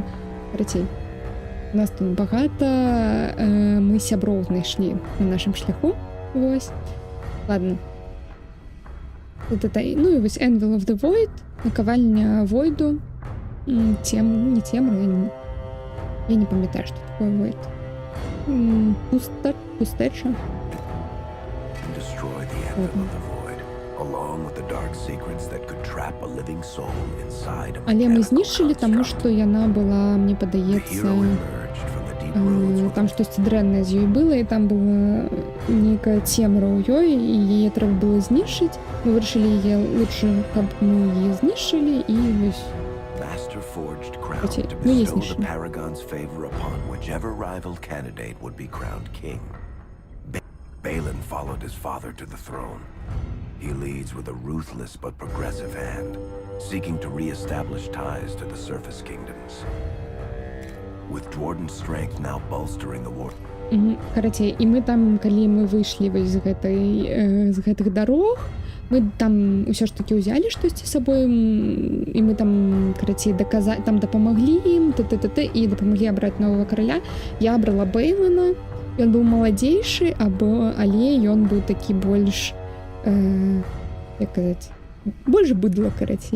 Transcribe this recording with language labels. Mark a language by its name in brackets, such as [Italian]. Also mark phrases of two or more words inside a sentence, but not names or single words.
[Belarusian] Карацей, у нас тут багата, мы сяброў знайшлі на нашым шляху. Вось. Ладно. Ну і вось Anvil of the Void, накавальня Войду. Не темра, я не памятаю, што такое Void. Пустэча. [English] Destroy the Anvil of the Void, along with the dark secrets that could trap a living soul inside a [Belarusian] Але мы [English] mechanical [Belarusian] знішчылі, таму [English] construct. [Belarusian] што яна была, мне [English] The [Belarusian] падаецца, [English] hero emerged from the deep roads with [Belarusian] там штосьці дрэннае з ёй было, і там была нейкая цемра ў ёй, і яе трэба было знішчыць. Мы вырашылі яе лучше, каб мы яе знішчылі, і вось [English] Master forged crown [Russian] Окей, [English] to [Russian] ну, есть [English] bestow the [Russian] ничего. [English] Paragon's favor upon whichever rival candidate would be crowned king. Balin followed his father to the throne. He leads with a ruthless but progressive hand, seeking to re-establish ties to the surface kingdoms. With Dwarden's strength now bolstering the war. [Belarusian] Карацей, і мы там, калі мы выйшлі вось з гэтых дарог, мы там ўсё ж такі ўзялі штосьці з сабой, і мы там, карацей, там дапамаглі ім, і дапамаглі абраць новага караля. Я абрала Бейлана, ён быў маладзейшы, але ён быў такі больш, як казаць, больш быдла, карацей.